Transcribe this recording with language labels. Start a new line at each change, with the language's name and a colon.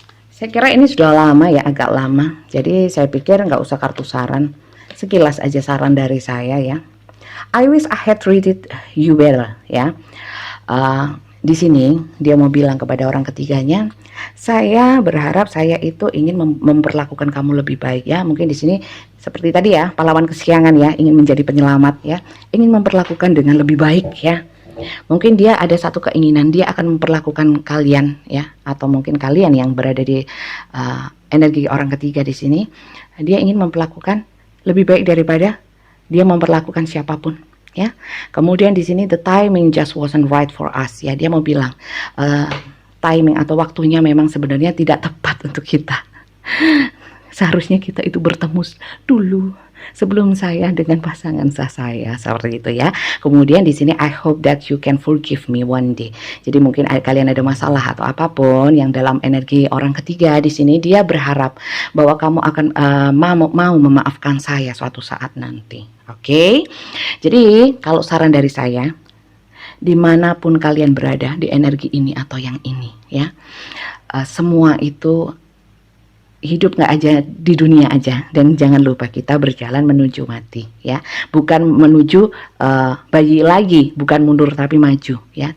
Indonesian: Saya kira ini sudah lama ya, agak lama. Jadi saya pikir nggak usah kartu saran, sekilas aja saran dari saya ya.
English: I wish I had treated you better ya.
Indonesian: Di sini dia mau bilang kepada orang ketiganya, saya berharap saya itu ingin memperlakukan kamu lebih baik ya. Mungkin di sini seperti tadi ya, pahlawan kesiangan ya, ingin menjadi penyelamat ya, ingin memperlakukan dengan lebih baik ya. Mungkin dia ada satu keinginan, dia akan memperlakukan kalian ya, atau mungkin kalian yang berada di energi orang ketiga di sini, dia ingin memperlakukan lebih baik daripada dia memperlakukan siapapun. Ya, kemudian di sini
English: the timing just wasn't right for us ya.
Indonesian: Dia mau bilang timing atau waktunya memang sebenarnya tidak tepat untuk kita. Seharusnya kita itu bertemu dulu sebelum saya dengan pasangan saya seperti itu ya. Kemudian di sini
English: I hope that you can forgive me one day.
Indonesian: Jadi mungkin kalian ada masalah atau apapun yang dalam energi orang ketiga di sini, dia berharap bahwa kamu akan mau memaafkan saya suatu saat nanti. Oke. Jadi kalau saran dari saya, dimanapun kalian berada di energi ini atau yang ini ya, semua itu hidup nggak aja di dunia aja, dan jangan lupa kita berjalan menuju mati ya, bukan menuju bayi lagi, bukan mundur tapi maju ya.